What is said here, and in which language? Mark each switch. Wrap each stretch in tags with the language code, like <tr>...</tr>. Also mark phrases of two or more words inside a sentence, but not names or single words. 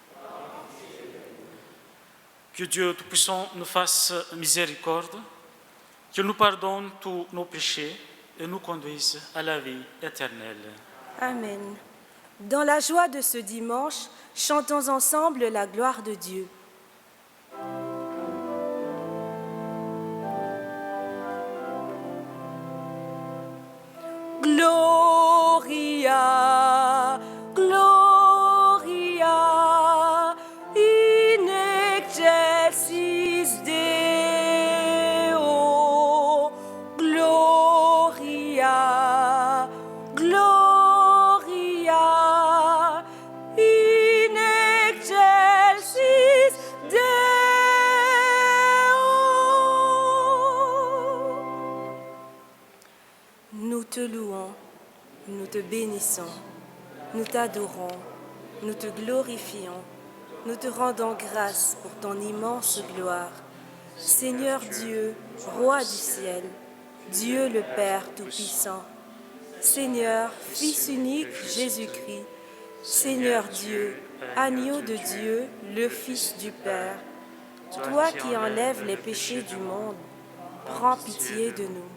<fr>Que Dieu Tout-Puissant nous fasse miséricorde, qu'il nous pardonne tous nos péchés et nous conduise à la vie éternelle. Amen. Dans la joie de ce dimanche, chantons ensemble la gloire de Dieu.</fr> <la>Gloria, Gloria, in excelsis Deo. Gloria, Gloria, in excelsis Deo.</la> <fr>Nous te louons. Nous te bénissons, nous t'adorons, nous te glorifions, nous te rendons grâce pour ton immense gloire. Seigneur Dieu, Roi du ciel, Dieu le Père Tout-Puissant, Seigneur, Fils unique Jésus-Christ, Seigneur Dieu, Agneau de Dieu, le Fils du Père, toi qui enlèves les péchés du monde, prends pitié de nous.</fr>